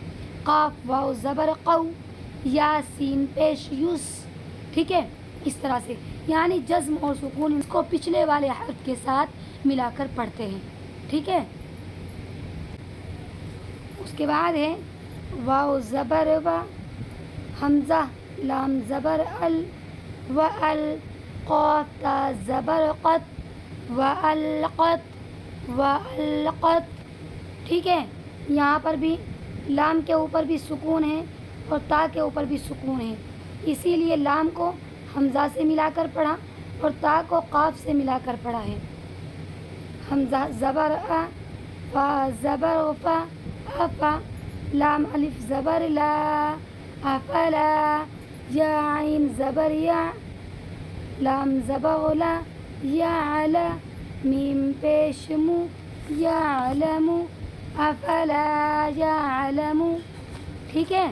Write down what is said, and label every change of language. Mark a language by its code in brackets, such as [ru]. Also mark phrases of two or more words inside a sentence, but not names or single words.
[ur] قاف واو زبر قو، یا سین پیش یس، ٹھیک ہے، اس طرح سے، یعنی جزم اور سکون اس کو پچھلے والے حرف کے ساتھ ملا کر پڑھتے ہیں، ٹھیک ہے۔ اس کے بعد ہے واو زبر و، حمزہ لام زبر ال، و ال، قاف تا زبر قط، و القط، و القط، ٹھیک ہے۔ یہاں پر بھی لام کے اوپر بھی سکون ہے اور تا کے اوپر بھی سکون ہے، اسی لیے لام کو حمزہ سے ملا کر پڑھا اور تا کو قاف سے ملا کر پڑھا ہے۔ حمزہ زبر ا، فا زبر فا، افا، لام الف زبر لا، افلا، یا عین زبر یا، لام زبر لا، یعلا، میم پیش مو، یعلم، افلا یعلم، ٹھیک ہے۔